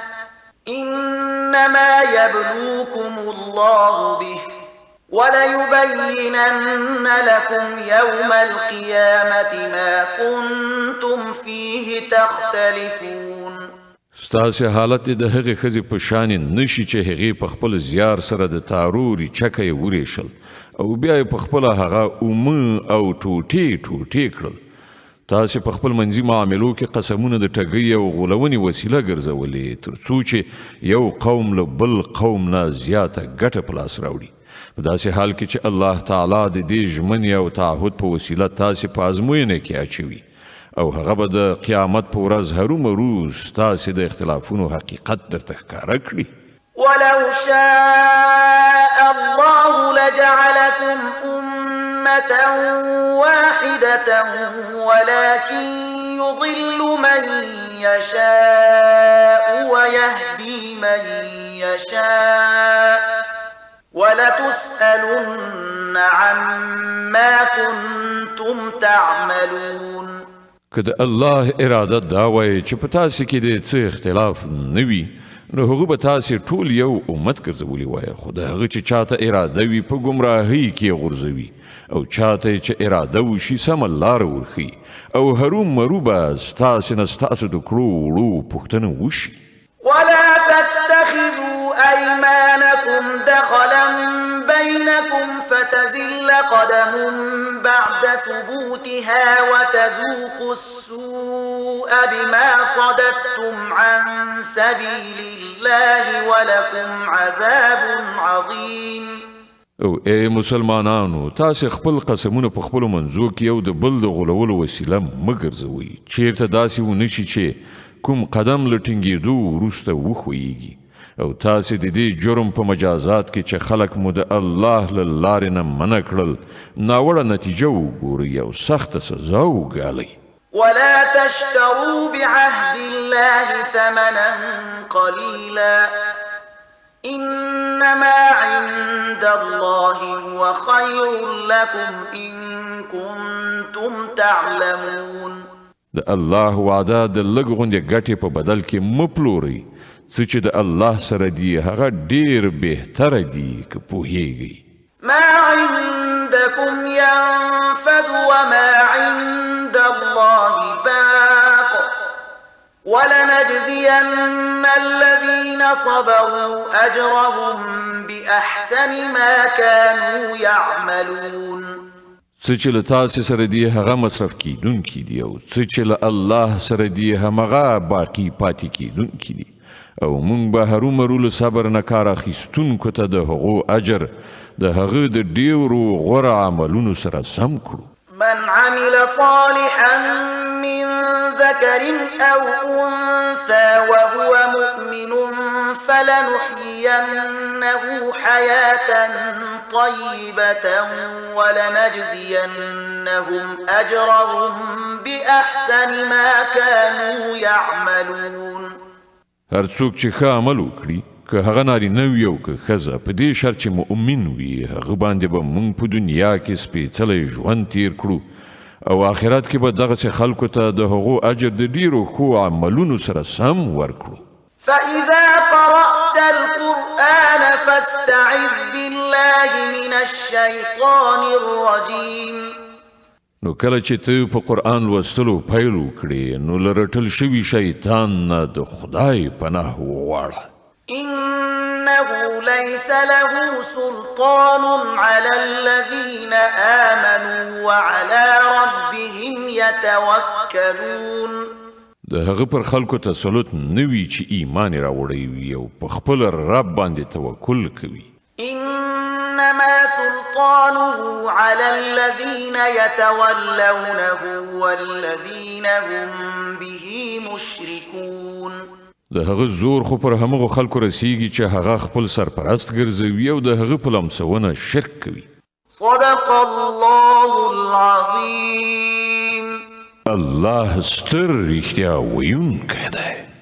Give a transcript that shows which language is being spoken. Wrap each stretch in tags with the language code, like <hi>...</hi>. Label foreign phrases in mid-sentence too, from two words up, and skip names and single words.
<ar>إنما يبلوكم الله به وليبينن لكم يوم القيامة ما كنتم فيه تختلفون.</ar> <ps>ستاسې حالت د هغې ښځې په شانې نشي چې هغې په خپل زیار سره د تاروري چکه یې وریښل او بیا یې په خپله هغه اومه او ټوټې ټوټې کړل. تاسې په خپل منځي معاملو کې قسمونه د ټګۍ او غولونې وسیله ګرځولې تر څو چې یو قوم له بل قوم نه زیاته ګټه په لاس راوړي. په داسې حال کې چې الله تعالی د دې ژمنې او تعهد په وسیله تاسې په ازموینه کې اچوي او هغه به د قیامت په ورځ هرومرو ستاسې د اختلافونو حقیقت درته ښکاره کړي.</ps> <ar>ولو شاء الله لجعلكم أمة واحدة ولكن يضل من يشاء ويهدي من يشاء ولتسألن عما كنتم تعملون.</ar> <ps>که د الله اراده دا وای چې په تاسې کې د څه اختلاف نه وي نو هغه به تاسې ټول یو امت ګرځولی وای خو د هغه چې چاته اراده وي په ګمراهۍ کې یې غورځوي او چاته چې اراده وشي سمه لاره ورښي او هرومرو به ستاسې نه ستاسو د کړو وړو پوښتنه وشي.</ps> <ar>ولا تتخذوا أيمانكم دخلا بينكم فتزل قدم بعد ثبوتها وتذوقوا السوء بما صددتم عن سبيل الله ولكم عذاب عظيم.</ar> <ps>او ای مسلمانانو تاسې خپل قسمونه په خپلو منځو کې یو د بل د غولولو وسیله مه ګرځوئ چیرته داسې ونه شي چې کوم قدم له ټینګېدو وروسته وښویېږي او تاسې د دې جرم په مجازات کې چې خلک مو د الله له لارې نه منع کړل ناوړه نتیجه وګورئ او سخته سزا وګالئ</ps> <ar>ولا تشتروا بعهد الله ثمنا قليلا إنما عند الله هو خير لكم إن كنتم تعلمون</ar> <ps>د الله وعده د لږ غوندې ګټې په بدل کې مه پلورئ څه چې د الله سره دي هغه ډېر بهتره دي که پوهیږئ</ps> <ar>ما عندكم ينفد وما عند الله باق ولنجزين الذين صبروا أجرهم بأحسن ما كانوا يعملون</ar> <ps>څه چې له تاسې سره دي هغه مصرف کیدونکي دي او څه چې له الله سره دي همغه باقي پاتې کیدونکي دي او مونږ به هرومرو له صبر نه کار اخیستونکو ته د هغو اجر د هغه د ډیرو غوره عملونو سره سم کړو</ps> <ar>من عمل صالحا من ذكر أو أنثى وهو مؤمن فلنحيينه حياة طيبة ولنجزينهم أجرهم بأحسن ما كانوا يعملون</ar> <ps>هر څوک چې ښه عمل وکړي که هغه نارینه وي او که ښځه په دې شرط چې مؤمن وي هغه باندې به موږ په دنیا کې سپېڅلی ژوند تیر کړو او آخرت کې به دغسې خلکو ته د هغو اجر د ډېرو ښو عملونو سره سم ورکړو</ps> <ar>فإذا قرأت القرآن فاستعذ بالله من الشيطان الرجيم</ar> <ps>نو کله چې ته په قرآن لوستلو پیل وکړې نو له رټل شوي شیطان نه د خدای پناه وغواړه</ps> <ar>إنه ليس له سلطان على الذين آمنوا وعلى ربهم يتوكلون</ar> <ps>د هغه پر خلکو تسلط نه وي چې ایمان یې راوړی وي او په خپل رب باندې توکل کوي</ps> <ar>إنما سلطانه على الذين يتولونه والذين هم به مشركون</ar> <ps>د هغه زور خو پر همغو خلکو رسیږي چې هغه خپل سرپرست ګرځوي او د هغه په لمسونه شرک کوي</ps> <ar>صدق الله العظيم</ar> <ps>الله ستر رښتیا ویونکی دی</ps>